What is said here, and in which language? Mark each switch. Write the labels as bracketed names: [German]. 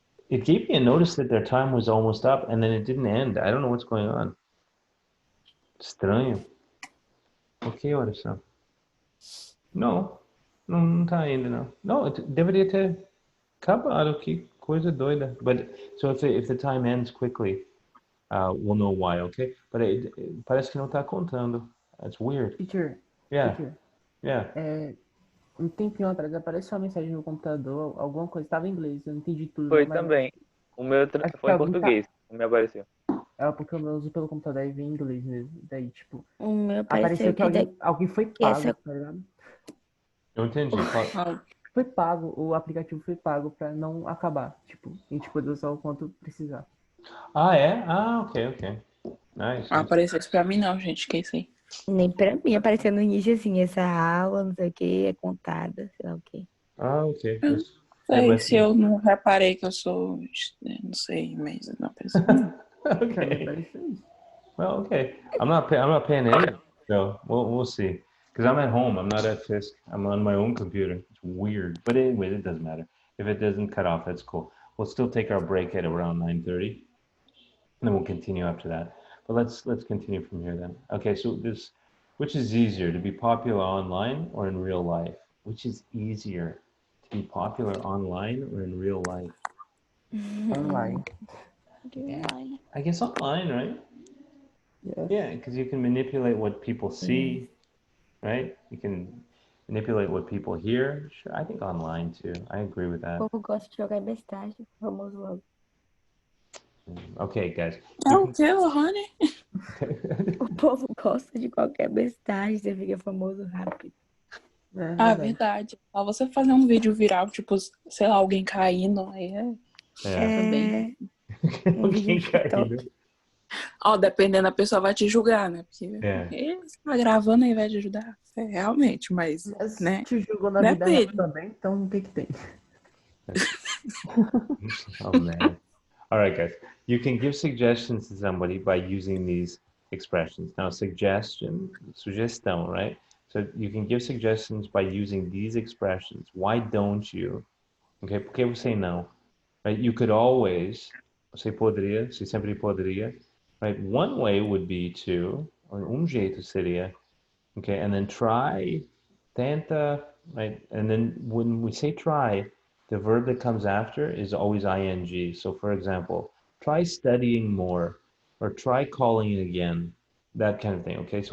[English] It gave me a notice that their time was almost up, and then it didn't end. I don't know what's going on. [Portuguese] Estranho. Ok, horas são? Não tá ainda, não. No, deveria ter acabado. Que coisa doida. [English] But so if the time ends quickly, we'll know why, okay? [Portuguese] But parece que não tá contando. [English] That's weird. Teacher. Yeah. Teacher. Yeah. [Portuguese] Um tempinho atrás apareceu uma mensagem no computador, alguma coisa estava em inglês, eu não entendi tudo. Foi mas... também. O meu foi em português. O meu apareceu. Porque o meu uso pelo computador e vem em inglês mesmo. Daí, tipo, O meu apareceu que alguém foi pago, essa... tá ligado? Eu entendi. Foi pago, o aplicativo foi pago pra não acabar. Tipo, a gente poder usar o quanto precisar. Ah, é? Ah, ok, ok. Nice. Não apareceu isso pra mim não, gente. Que isso aí? Nem pra mim apareceu no início assim, essa aula, não sei o que, é contada, sei lá o que. Ah, ok. Eu [English] Yes. [Portuguese] sei, se eu não reparei que eu sou... Não sei, mas não apareceu. [English] Okay. Well, okay. I'm not paying any, so we'll see. Because I'm at home. I'm not at Fisk. I'm on my own computer. It's weird, but anyway, it doesn't matter. If it doesn't cut off, that's cool. We'll still take our break at around 9:30, and then we'll continue after that. But let's continue from here then. Okay, so which is easier, to be popular online or in real life? Which is easier, to be popular online or in real life? Online. I guess online, right? Yes. Yeah, because you can manipulate what people see, right? You can manipulate what people hear. Sure, I think online too. I agree with that. [Portuguese] O povo gosta de jogar bestagem, famoso logo. [English] Okay, guys. [Portuguese] É o que, Lohane? O povo gosta de qualquer bestagem, você fica famoso rápido. Ah, verdade. Só você fazer um vídeo viral, tipo, sei lá, alguém caindo, aí também. Um vídeo no TikTok. Ó, dependendo, a pessoa vai te julgar, né? Porque você tá gravando aí vai te ajudar. Realmente, mas né? Te julgou na vida real também, então o que tem? [English] Oh, man. All right, guys. You can give suggestions to somebody by using these expressions. Now, sugestão, right? So you can give suggestions by using these expressions. Why don't you? Okay, [Portuguese] por que você não? [English] Right? You could always, [Portuguese] você poderia, você sempre poderia. [English] Right? One way would be to, [Portuguese] jeito seria, [English] okay, and then try, tenta, right? And then when we say try, the verb that comes after is always ing. So for example, try studying more, or try calling again, that kind of thing, okay?